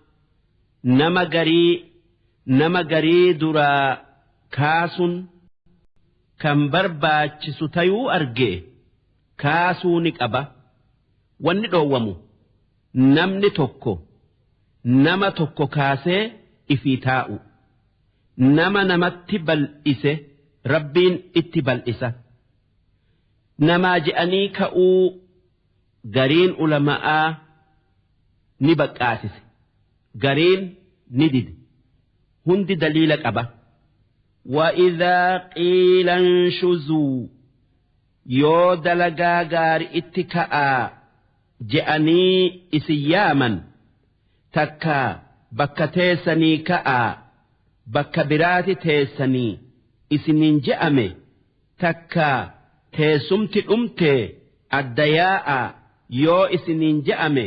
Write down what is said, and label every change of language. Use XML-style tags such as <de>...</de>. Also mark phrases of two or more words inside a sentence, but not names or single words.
<om>nama garii duraa kaasuun kan barbaachisu tayuu argee kaasuu ni qaba wanni dhoowwamu namni tokko nama tokko kaasee ifii taa'u namatti bal'ise rabbiin itti bal'isa namaa je'anii ka'uu gariin ulama'aa ni baqqaasise gariin ni dide hundi daliila qaba</om> <ar>وإذا قيل انشزوا</ar> <om>yoo dalagaa gaarii itti ka'aa je'anii isin yaaman takka bakka teessanii ka'aa bakka biraati teessanii isiniin je'ame takka teessumti dhumte adda yaa'a yoo isiniin je'ame</om>